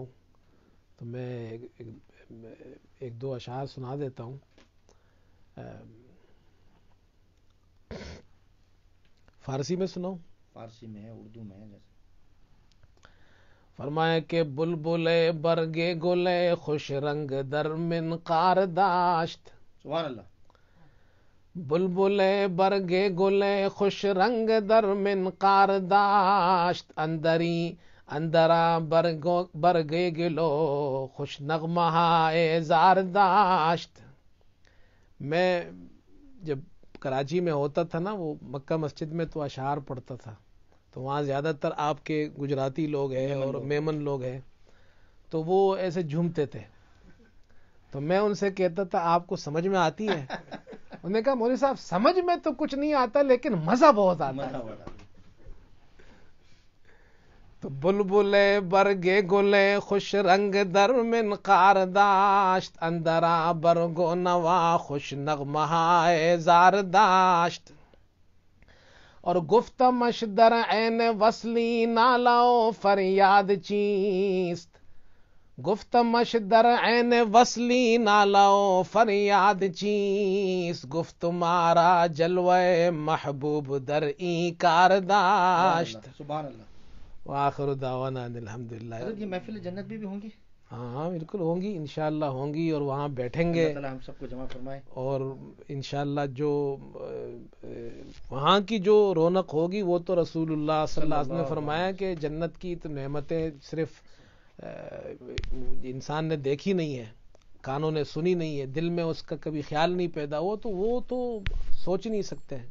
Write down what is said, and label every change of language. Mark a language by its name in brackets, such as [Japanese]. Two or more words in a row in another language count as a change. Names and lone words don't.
[Urdu] تو میں ایک دو اشعار سنا دیتا ہوں. فارسی میں سناؤں؟ فارسی میں ہے, اردو میں ہے. جیسے فرمایا کہ [Persian] بلبلے برگے گلے خوش رنگ در منقار داشت. [Arabic] سبحان اللہ. [Persian] بلبلے برگے گلے خوش رنگ در منقار داشت, اندرا برگے گلو خوش نغمہ زار داشت. [Urdu] میں جب کراچی میں ہوتا تھا نا, وہ مکہ مسجد میں تو اشعار پڑھتا تھا, تو وہاں زیادہ تر آپ کے گجراتی لوگ ہیں اور میمن لوگ ہیں, تو وہ ایسے جھومتے تھے. تو میں ان سے کہتا تھا آپ کو سمجھ میں آتی ہے؟ انہوں نے کہا مولوی صاحب سمجھ میں تو کچھ نہیں آتا, لیکن مزہ بہت آتا ہے. [Persian] تو بلبلے برگے گلے خوش رنگ در منقار داشت, اندرا برگو نوا خوش نغمہ زار داشت. اور گفتمش در عین وصلی نالا فریاد چیست, گفتمش در عین وصلی نالا فریاد چیست, گفت مارا جلوہ محبوب در این کار داشت. [Arabic] سبحان اللہ. وآخر دعوانا الحمدللہ. [Urdu] یہ محفل جنت بھی ہوں گی؟ ہاں بالکل ہوں گی, انشاءاللہ ہوں گی, اور وہاں بیٹھیں گے. اللہ تعالی ہم سب کو جمع فرمائے. اور انشاءاللہ جو وہاں کی جو رونق ہوگی وہ تو [Arabic] رسول اللہ صلی اللہ علیہ وسلم [Urdu] نے فرمایا کہ جنت کی تو نعمتیں صرف انسان نے دیکھی نہیں ہے, کانوں نے سنی نہیں ہے, دل میں اس کا کبھی خیال نہیں پیدا ہوا, تو وہ تو سوچ نہیں سکتے ہیں.